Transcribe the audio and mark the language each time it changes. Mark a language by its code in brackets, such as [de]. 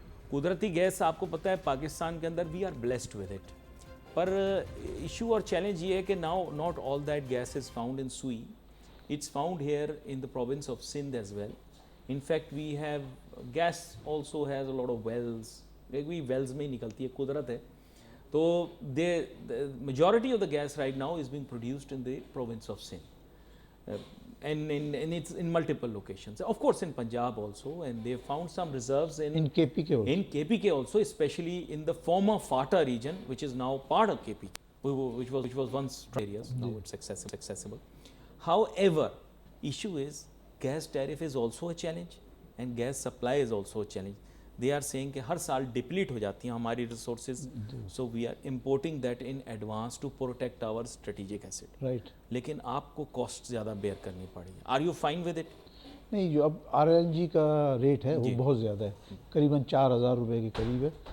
[ur] قدرتی گیس آپ کو پتہ ہے پاکستان کے اندر [en] We are blessed with it, پر issue اور challenge یہ ہے کہ now not all that gas is found in Sui, it's found here in the province of Sindh as well. In fact we have gas also has a lot of wells, [ur] Wales میں ہی نکلتی ہے, قدرت ہے. [en] تو majority of the gas right now is being produced in the province of Sindh. And it's in multiple locations. Of course in Punjab also, and they found some reserves in KPK also. In KPK also, especially in the former FATA region, which is now part of KPK, which was once areas. Now it's accessible. However, issue is gas tariff is also a challenge, and gas supply is also a challenge. They are saying [ur] کہ ہر سال deplete ہو جاتی ہیں ہماری resources, [en] So we are importing that in advance to protect our strategic asset. Right. [ur] لیکن آپ کو cost زیادہ beer کرنی پڑی ہے. [en] Are you fine with it? [ur] نہیں, جو اب RLNG کا ریٹ ہے وہ بہت زیادہ ہے, قریباً 4,000 روپے کے قریب ہے.